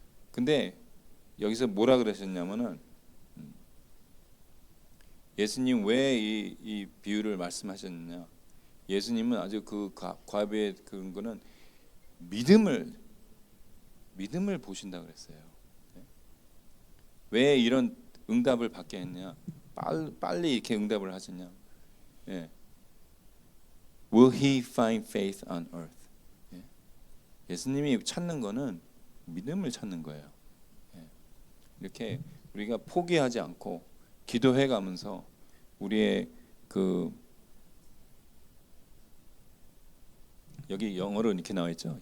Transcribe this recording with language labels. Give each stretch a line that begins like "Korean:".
Korean: 근데 여기서 뭐라 그러셨냐면은 예수님 왜 이 비유를 말씀하셨느냐? 예수님은 아주 과부의 그런 거는 믿음을 보신다 그랬어요. 왜 이런 응답을 받게 했냐? 빨리 이렇게 응답을 하셨냐?
English: Will he find faith on earth?
Korean: 예수님이 찾는 거는 믿음을 찾는 거예요. 이렇게 우리가 포기하지 않고 기도해 가면서 우리의 여기 영어로 이렇게 나와 있죠.